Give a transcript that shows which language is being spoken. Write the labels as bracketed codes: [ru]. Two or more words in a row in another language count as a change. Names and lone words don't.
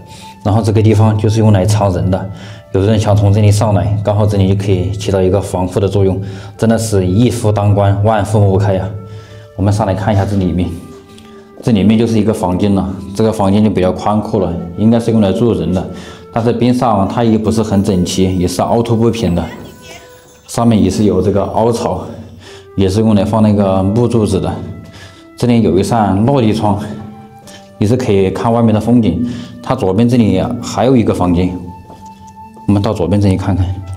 [zh] 然後這個地方就是用來藏人的，有人想從這裡上來，剛好這裡就可以起到一個防護的作用，真的是一夫當關，萬夫莫開呀。我們上來看一下這裡面，這裡面就是一個房間了，這個房間就比較寬闊了，應該是用來住人的，但是邊上它也不是很整齊，也是凹凸不平的，上面也是有這個凹槽，也是用來放那個木柱子的。這裡有一扇落地窗，也是可以看外面的風景。它左邊這裡還有一個房間，我們到左邊這裡看看。